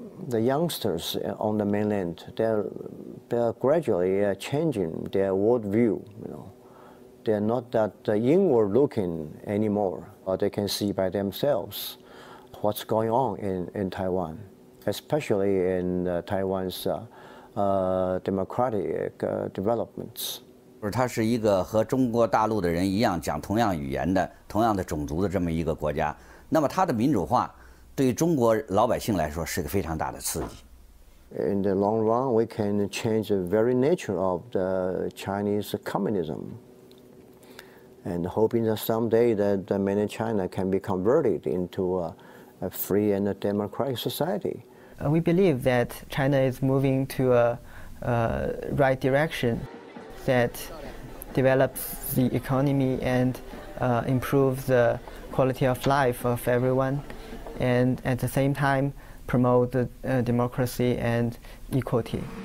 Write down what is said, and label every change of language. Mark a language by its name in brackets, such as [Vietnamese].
[English] The youngsters on the mainland, they're gradually changing their worldview. They're not that inward-looking anymore. They can see by themselves what's going on in Taiwan, especially in Taiwan's democratic developments. [Chinese] 它是一个和中国大陆的人一样讲同样语言的、同样的种族的这么一个国家，那么它的民主化对中国老百姓来说是个非常大的刺激。 [English] In the long run, we can change the very nature of the Chinese communism, and hoping that someday that mainland China can be converted into a free and a democratic society. We believe that China is moving to a right direction that develops the economy and improves the quality of life of everyone, and at the same time promote democracy and equality.